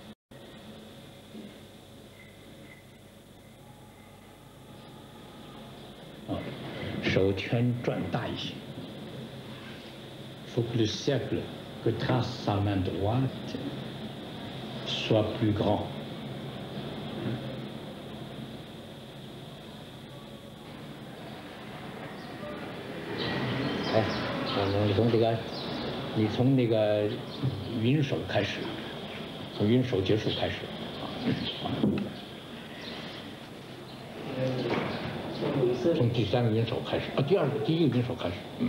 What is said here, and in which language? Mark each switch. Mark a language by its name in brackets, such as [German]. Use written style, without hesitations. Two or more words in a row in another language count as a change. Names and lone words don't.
[French] Il faut que le cercle que trace sa main droite soit plus grand. [Chinese] 你从那个云手开始，从云手结束开始。从第3个云手开始，第一个云手开始。